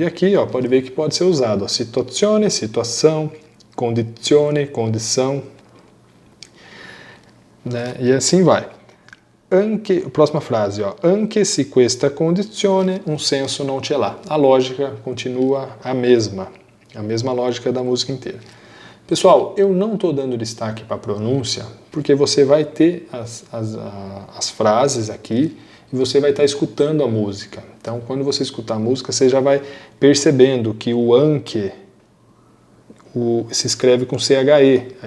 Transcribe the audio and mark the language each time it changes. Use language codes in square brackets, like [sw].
[pt] E aqui, pode ver que pode ser usado situazione, situação, condizione, condição, né? E assim vai. Próxima frase, [it] anche se questa condizione un senso non ce l'ha. [pt] A lógica continua a mesma lógica da música inteira. Pessoal, eu não estou dando destaque para a pronúncia, porque você vai ter as frases aqui e você vai estar escutando a música. Então, quando você escutar a música, você já vai percebendo que o anche se escreve com CHE.